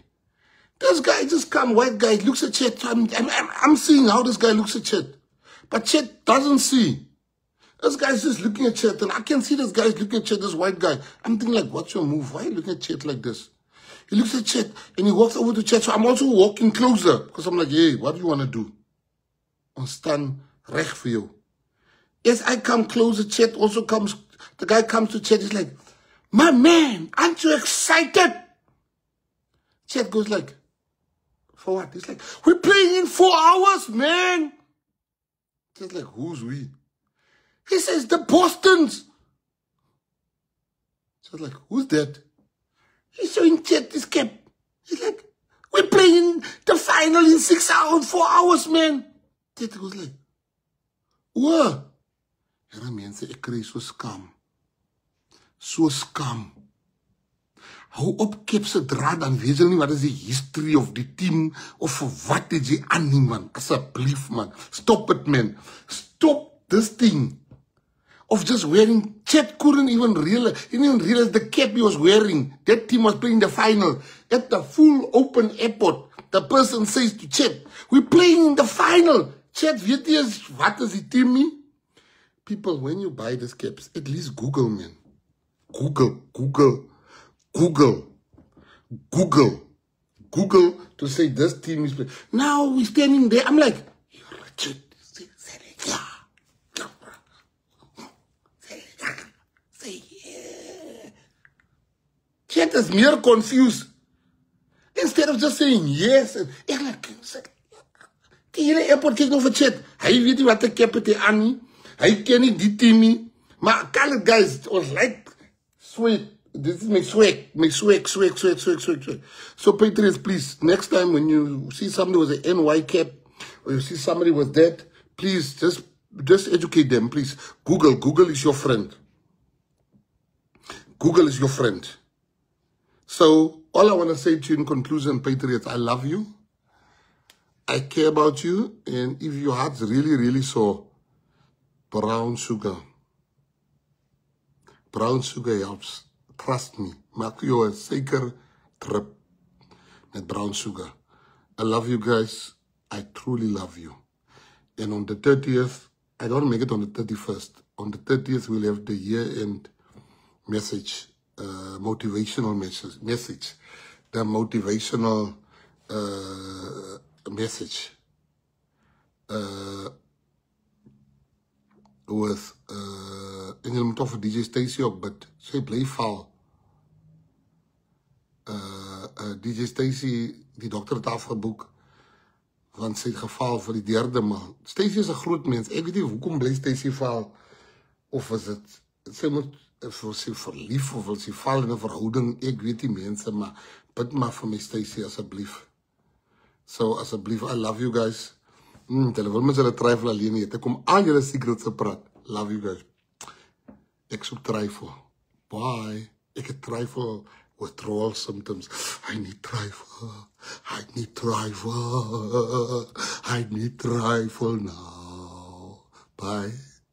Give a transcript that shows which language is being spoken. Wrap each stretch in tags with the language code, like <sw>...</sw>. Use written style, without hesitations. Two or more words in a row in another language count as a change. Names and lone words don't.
<en>This guy just come, white guy, looks at Chet. I'm seeing how this guy looks at Chet. But Chet doesn't see. This guy's just looking at Chet, and I can see this guy's looking at Chet, this white guy. I'm thinking like, what's your move? Why are you looking at Chet like this? He looks at Chet, and he walks over to Chet. So I'm also walking closer, because I'm like, hey, what do you want to do?</en> <af>Ons staan reg</af> <en>for you. As I come closer, Chet also comes, the guy comes to Chet, he's like, my man, aren't you excited? Chet goes like, for what? He's like, we're playing in 4 hours, man. Chet's like, who's we? He says, the Bostons. Chet's like, who's that? He's showing Chet this cap. He's like, we're playing the final in 6 hours, 4 hours, man. Chet goes like, what?</en> <af>Here mense, ek kry so skam. So skam. Hou op Cap se draad, dan weet jy nie wat is die history of die team, of vir wat het jy aan nie, man. Asseblief, man.</af> <en>Stop it, man. Stop this thing. Of just wearing, Chet couldn't even realize, he didn't even realize the cap he was wearing. That team was playing the final. At the full open airport, the person says to Chet, we're playing in the final. Chet,</en> <af>weet jy wat is die team nie?</af> <en>People, when you buy these caps, at least Google, man. Google to say this team is playing. Now we're standing there. I'm like, you're Richard. Chet is meer confused. Instead of just saying yes.</en> <af>En ek like, die hele airport kyk nog vir Chet. Hy weet nie wat ek cap het aan nie. Hy ken nie die team nie.</af> <en>Maar colored guys was like sweet. This is my swag. So Patriots, please, next time when you see somebody with an NY cap, or you see somebody with that, please just educate them, please. Google is your friend. Google is your friend. So all I want to say to you in conclusion, Patriots, I love you. I care about you. And if your heart's really, really sore, brown sugar helps. Trust me.</en> <af>Maak jou 'n suiker trip met</af> <en>brown sugar. I love you guys. I truly love you. And on the 30th, I don't make it on the 31st. On the 30th, we'll have the year-end message, motivational message. The motivational message with</en> <af>en jy moet of vir DJ Stacy ook bid. Sy bly val. DJ Stacy, die dokter het afgeboek, want sy het geval vir die 3de maal. Stacy is 'n groot mens. Ek weet nie hoekom bly Stacy val, of is dit, sy moet, of sy verlief, of wil sy val in 'n verhouding, ek weet nie mense, maar bid maar vir my Stacy, asseblief. So, asseblief,</af> <en>I love you guys.</en> <af>Hulle wil mens hulle twyfel alleen nie. Ek kom aan julle secrets te praat.</af> <en>Love you guys.</en> <af>Ek soek twyfel. Bye. Ek het twyfel,</af> <en>withdrawal symptoms. I need twyfel now. Bye.</en>